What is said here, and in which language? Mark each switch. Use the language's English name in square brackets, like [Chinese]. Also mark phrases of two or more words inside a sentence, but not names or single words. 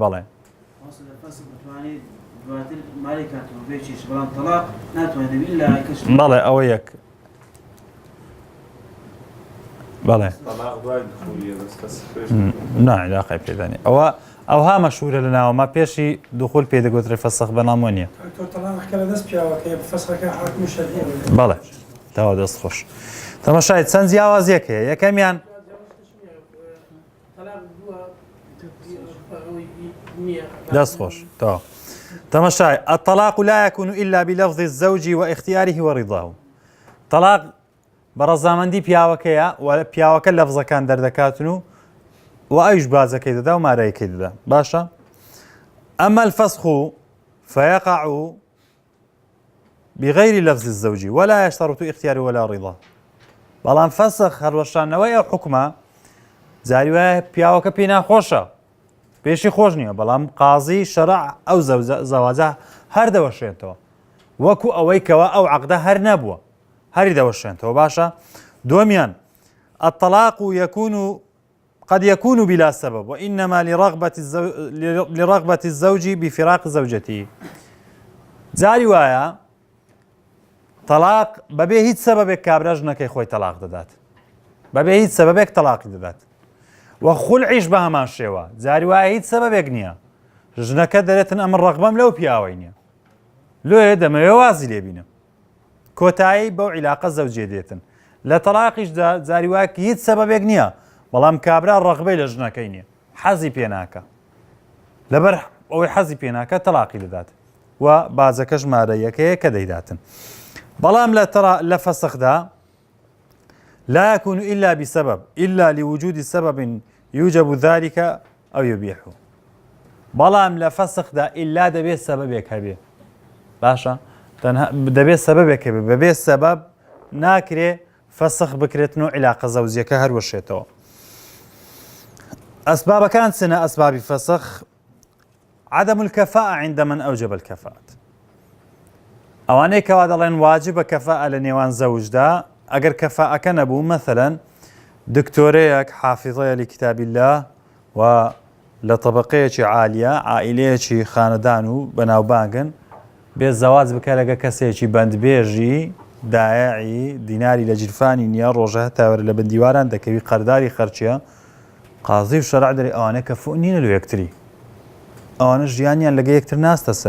[Central Kurdish] بەڵێ بەڵێ ئەوە یەک بەڵێ ناعلاقی پێدانی ئەوها مەشهورە لە ناوەما پێشی دوخول پێدەگوترێ فەسخ بەنامۆ نییە. بەڵێ تاوا دەست خۆش. تەماشای چەند جیاوازیەک هەیە. یەکەمیان دەست خۆش تاوا تەماشای [Arabic] الطلاق لا يكون إلا بلفظ الزوج واختياره ورضاه. [Central Kurdish] طلاق بەڕەزامەندی پیاوەکەیە و پیاوەکە لەفزەکان دەردەکاتن و ئەویش بازەکەی دەدا و مارەیەکەی دەدا. باشە؟ [Arabic] ئەمە الفسخ فيقع بغير لفظ الزوج ولا يشترط اختيار ولا رضا. [Central Kurdish] بەڵام فەسخ هەڵوەشانەوەی ئەو حکومە جاری وایە پیاوەکە پێی ناخۆشە پێشی خۆش نییە، بەڵام قازی شەرع ئەو زەواجە هەر دەوەشێتەوە وەکو ئەوەی کەوە ئەو عەقدە هەر نەبووە هەری دەوەشێنەوە. باشە؟ [Arabic] دووەمیان الطلاق يكون قد يكون بلا سبب وإنما لرغبة الزوج بفراق زوجته. [Central Kurdish] جاری وایە تەلاق بەبێ هیچ سەبەبێک کابرا ژنەکەی خۆی تەلاق دەدات، بەبێ هیچ سەبەبێک تەلاقی دەدات و خولعیش بە هەمان شێوە. جاری وایە هیچ سەبەبێک نییە، ژنەکە دەرێتن ئەمە ڕەغبەم لەو پیاوەی نییە، لێ دەمەوێ وازی لێبینم، کۆتایی بەو عیلاقە زەوجێ دێتن. لە تەلاقیشدا جاری وایە هیچ سەبەبێک نییە، بەڵام کابرا ڕەغبەی لە ژنەکەی نییە، حەزی پێناکە، لەبەر ئەوەی حەزی پێناکە تەلاقی دەدات و بازەکە ژمارە یەکەیە کە دەیداتن. بەڵام لە فەسخدا [Arabic] لا يكون إلا بسبب إلا لوجود سبب يوجب ذلك أو يبيحه. [Central Kurdish] بەڵام لە فەسخدا ئللا دەبێت سەبەبێک هەبێ، باشە دەبێت سەبەبێک هەبێ، بەبێ سەبەب ناکرێ فەسخ بکرێتن و عیلاقە زەوجیەکە هەروەشێتەوە. ئەسبابەکان چنە ئەسبابی فەسخ؟ [Arabic] عدم الكفاءة عند من أوجب الكفاءة. [Central Kurdish] ئەوانەی کەوا دەڵێن واجبە کەفاءە لە نێوان زەوجدا، ئەگەر کەفاءەکە نەبوو، مەثەلەن دکتۆرەیەک حافظەیە [Arabic] لکتاب الله [Central Kurdish] و لە طبقەیەکی عالیە، عائیلەیەکی خانەدان و بەناوبانگن، بێ زەواج بکە لەگە کەسێکی بەندبێژی دایعی دیناری لە جیرفانی نییە، ڕۆژە هەتاوەرە لە بەندیواران دەکەوی قەرداری خەرچیە، قازی و شەرع دەری ئەوانە کەفوء نینە لە یەکتری، ئەوانە ژیانیان لەگە یەکتر ناستە سەر.